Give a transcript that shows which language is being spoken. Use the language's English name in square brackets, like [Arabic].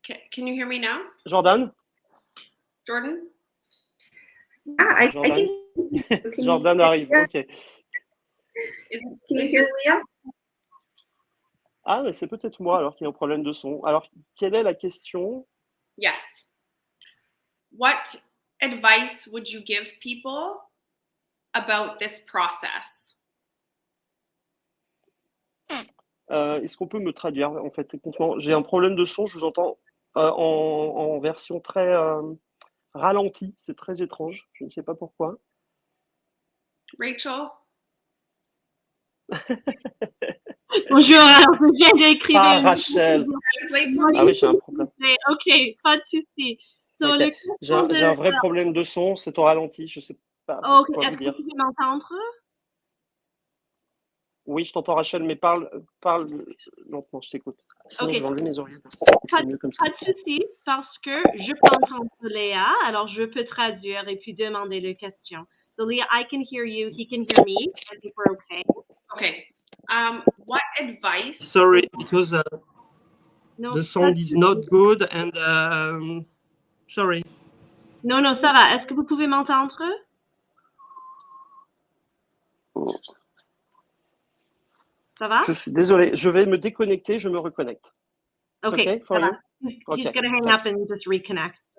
[English] Can you hear me now? Jordan? I Jordan? can [French] Jordan arrive, ok. [English] Can you hear Leia? [French] Ah, mais c'est peut-être moi alors qu'il y a un problème de son. Alors, quelle est la question? [English] Yes. What advice would you give people about this process? [French] Est-ce qu'on peut me traduire en fait techniquement? J'ai un problème de son, je vous entends en version très ralentie, c'est très étrange, je ne sais pas pourquoi. Rachel? Bonjour, alors je viens d'écrire. Ah, Rachel! Ah oui, j'ai un problème. Ok, pas de souci. So, [English] Okay. [French] J'ai un vrai problème de son, c'est au ralenti, je ne sais pas quoi vous dire. Est-ce que vous pouvez m'entendre? Oui, je t'entends Rachel, mais parle lentement, je t'écoute. Sinon, je vais enlever mes oreillettes. Pas de souci, parce que je peux entendre Leia, alors je peux traduire et puis demander les questions. [English] So Leia, I can hear you, he can hear me, I think we're okay. Okay. What advice? Sorry, because the sound is not good and sorry. [French] Non, ça va. Est-ce que vous pouvez m'entendre? Ça va? Je suis désolé, je vais me déconnecter, je me reconnecte. [English] Okay, for you? He's going to hang up and just reconnect.